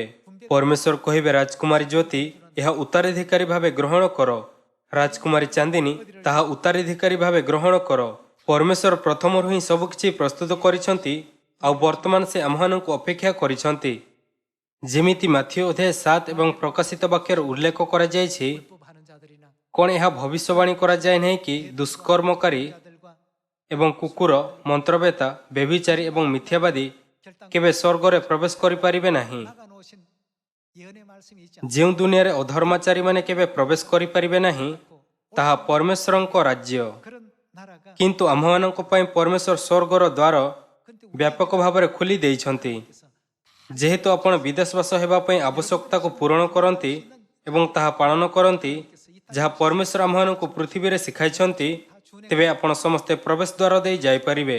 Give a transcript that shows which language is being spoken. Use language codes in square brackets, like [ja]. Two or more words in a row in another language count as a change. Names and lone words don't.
[or] ପରମେଶ୍ୱର କହିବେ, ରାଜକୁମାରୀ ଜ୍ୟୋତି ଏହା ଉତ୍ତରାଧିକାରୀ ଭାବେ ଗ୍ରହଣ କର। ରାଜକୁମାରୀ ଚାନ୍ଦିନୀ ତାହା ଉତ୍ତରାଧିକାରୀ ଭାବେ ଗ୍ରହଣ କର। ପରମେଶ୍ୱର ପ୍ରଥମରୁ ହିଁ ସବୁକିଛି ପ୍ରସ୍ତୁତ କରିଛନ୍ତି ଆଉ ବର୍ତ୍ତମାନ ସେ ଆମମାନଙ୍କୁ ଅପେକ୍ଷା କରିଛନ୍ତି। ଯେମିତି ମାଥିଉ ଅଧ୍ୟାୟ 7 ଏବଂ ପ୍ରକାଶିତ ବାକ୍ୟରେ ଉଲ୍ଲେଖ କରାଯାଇଛି, [ko] 하는 자들이나 [or] କ'ଣ ଏହା ଭବିଷ୍ୟବାଣୀ କରାଯାଏ ନାହିଁ କି ଦୁଷ୍କର୍ମକାରୀ [ko] 자들과 [or] ଏବଂ କୁକୁର, ମନ୍ତ୍ରବେତା, ବ୍ୟଭିଚାରୀ ଏବଂ ମିଥ୍ୟାବାଦୀ କେବେ ସ୍ୱର୍ଗରେ ପ୍ରବେଶ କରିପାରିବେ ନାହିଁ। [ko] 나가 놓으신 예언의 말씀이 있지 [or] ଯେଉଁ ଦୁନିଆରେ ଅଧର୍ମାଚାରୀମାନେ କେବେ ପ୍ରବେଶ କରିପାରିବେ ନାହିଁ ତାହା ପରମେଶ୍ୱରଙ୍କ ରାଜ୍ୟ। [ko] 그런 나라가 [or] କିନ୍ତୁ ଆମ୍ଭମାନଙ୍କ ପାଇଁ ପରମେଶ୍ୱର ସ୍ୱର୍ଗର ଦ୍ୱାର ବ୍ୟାପକ ଭାବରେ ଖୋଲି ଦେଇଛନ୍ତି। ଯେହେତୁ ଆପଣ ବିଦେଶବାସ ହେବା ପାଇଁ ଆବଶ୍ୟକତାକୁ ପୂରଣ କରନ୍ତି ଏବଂ ତାହା ପାଳନ କରନ୍ତି ଯାହା ପରମେଶ୍ୱର ଆମ୍ଭମାନଙ୍କୁ ପୃଥିବୀରେ ଶିଖାଇଛନ୍ତି, ତେବେ ଆପଣ ସମସ୍ତେ ପ୍ରବେଶ ଦ୍ୱାର ଦେଇ ଯାଇପାରିବେ।